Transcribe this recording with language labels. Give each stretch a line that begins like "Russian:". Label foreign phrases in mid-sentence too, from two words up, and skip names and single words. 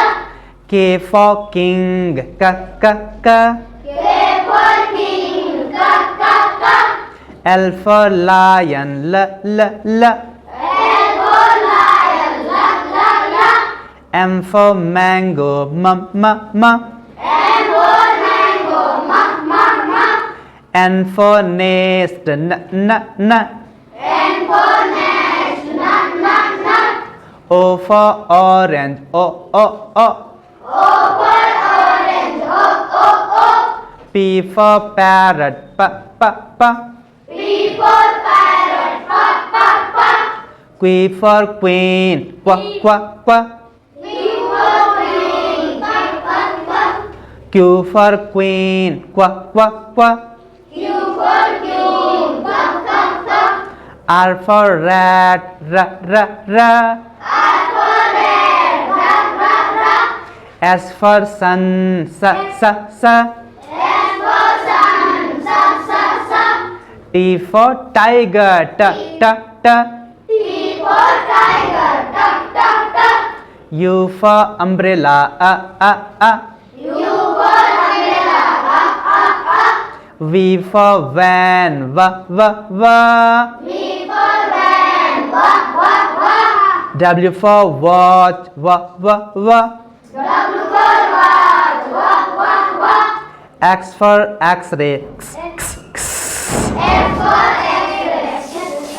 English: K for King,
Hindi: क क क।
English: K for King, का। L for lion,
Hindi: ल ल ल।
English: L for lion, ल। M for mango,
Hindi: म म म।
English: M for mango, म। N for nest,
Hindi: न न न।
English: N for nest, न। O for orange,
Hindi: ओ ओ ओ।
English: O for orange, ओ। P for parrot,
Hindi: प प प।
English: P for parrot, प। Q for queen,
Hindi: क्व क्व क्व।
English: Q for queen, क। Q for queen,
Hindi: क्व क्व क्व।
English: Q for queen, क। R for rat,
Hindi: र र र।
English: R for red, र। S for sun,
Hindi: स स स।
English: S for sun, स। T for tiger,
Hindi: ट ट ट।
English: T for tiger, ट। U for umbrella,
Hindi: अ अ अ।
English: U for umbrella, अ। V for van,
Hindi: व व व।
English: V for van, व। W for watch,
Hindi: व व व।
English: W for watch, व। X for X-ray, X for X-ray,